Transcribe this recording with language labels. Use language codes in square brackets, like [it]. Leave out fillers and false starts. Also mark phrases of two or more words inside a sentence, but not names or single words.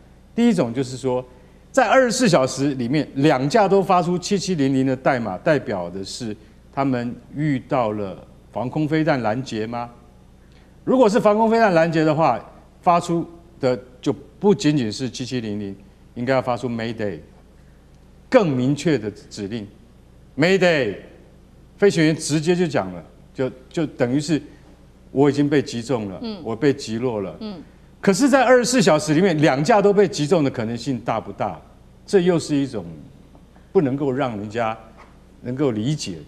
[zh] 第一種就是說，在24小時裡面，2架都發出7700的代碼，代表的是他們遇到了防空飛彈攔截嗎？如果是防空飛彈攔截的話，發出的就不僅僅是7700，應該要發出 Mayday，更明確的指令 Mayday， 飛行員直接就講了，就等於是我已經被擊中了，我被擊落了。可是，在24小時裡面，2架都被擊中的可能性大不大？這又是一種不能夠讓人家能夠理解的。